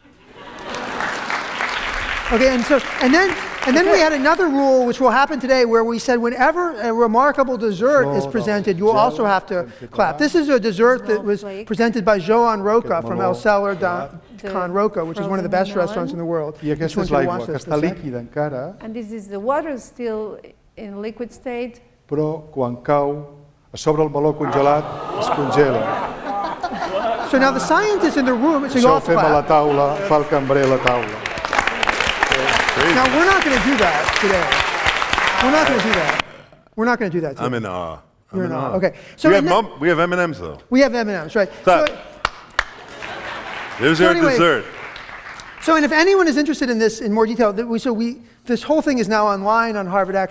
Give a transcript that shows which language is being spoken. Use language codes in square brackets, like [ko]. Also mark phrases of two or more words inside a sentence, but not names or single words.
[en] Okay, and then we had another rule, which will happen today, where we said whenever a remarkable dessert is presented, you will also have to clap. This is a dessert that was presented by Joan Roca from El Cellar Can Roca, which is one of the best restaurants in the world. [ca] I aquesta és l'aigua, que està líquida encara. [en] And this is the water still in liquid state. [ca] Però quan cau a sobre el meló congelat es congela. [en] So now the scientists in the room, so you all [ca] Això ho fem a la taula, fa el cambrer a la taula. [en] Now, we're not going to do that today. We're not going to do that. We're not going to do that today. I'm in awe. You're in awe. Okay. So we have M&Ms, though. We have M&Ms, right. There's our dessert. So, and if anyone is interested in this in more detail, this whole thing is now online on Harvard X.